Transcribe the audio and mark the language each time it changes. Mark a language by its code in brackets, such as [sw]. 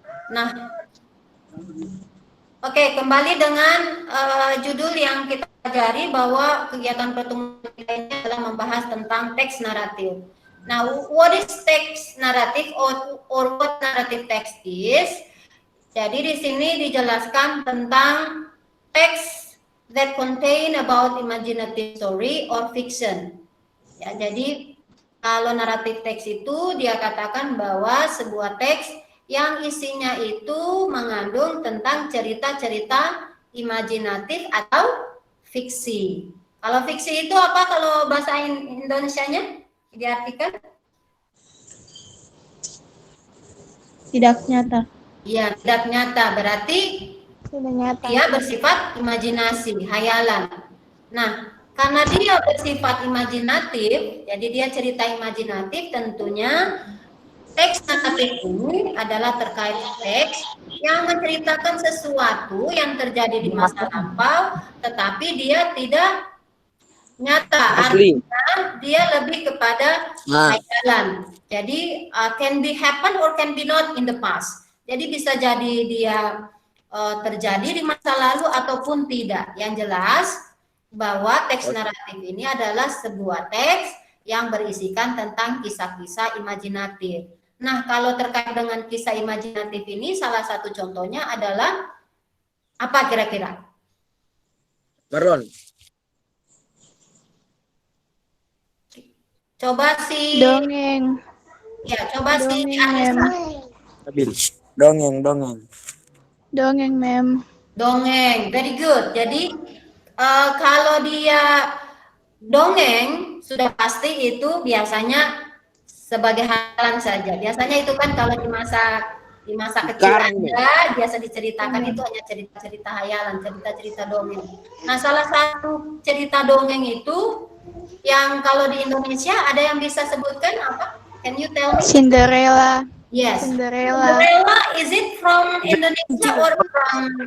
[id] Nah, oke, kembali dengan judul yang kita pelajari bahwa kegiatan pertemuan kita ini adalah membahas tentang teks naratif. [en] Now, what is text narrative or what narrative text is? [id] Jadi di sini dijelaskan tentang teks [en] that contain about imaginative story or fiction. [id] Ya, jadi kalau naratif teks itu dia katakan bahwa sebuah teks yang isinya itu mengandung tentang cerita-cerita imajinatif atau fiksi. Kalau fiksi itu apa kalau bahasa Indonesianya diartikan? Tidak nyata. Ya, tidak nyata. Berarti Tidak nyata. dia bersifat imajinasi, hayalan. Nah, karena dia bersifat imajinatif, jadi dia cerita imajinatif, tentunya teks naratif ini adalah terkait teks yang menceritakan sesuatu yang terjadi di masa lampau, tetapi dia tidak nyata. Asli. Artinya dia lebih kepada hayalan. [en] Jadi can be happen or can be not in the past. [id] Jadi bisa jadi dia terjadi di masa lalu ataupun tidak. Yang jelas bahwa teks naratif ini adalah sebuah teks yang berisikan tentang kisah-kisah imajinatif. Nah, kalau terkait dengan kisah imajinatif ini, salah satu contohnya adalah apa kira-kira? Marlon. Coba si Dongeng. ya, coba si Dongeng, Anissa. Stabil. Dongeng. Dongeng, Mem. [en] Dongeng, very good. [id] Jadi kalau dia dongeng sudah pasti itu biasanya sebagai hayalan saja. Biasanya itu kan kalau di masa kecil Sekarang, Anda biasa diceritakan itu hanya cerita-cerita hayalan, cerita-cerita dongeng. Nah, salah satu cerita dongeng itu yang kalau di Indonesia ada yang bisa sebutkan apa? [en] Can you tell me? Cinderella. Yes. Cinderella. Cinderella, is it from Indonesia or from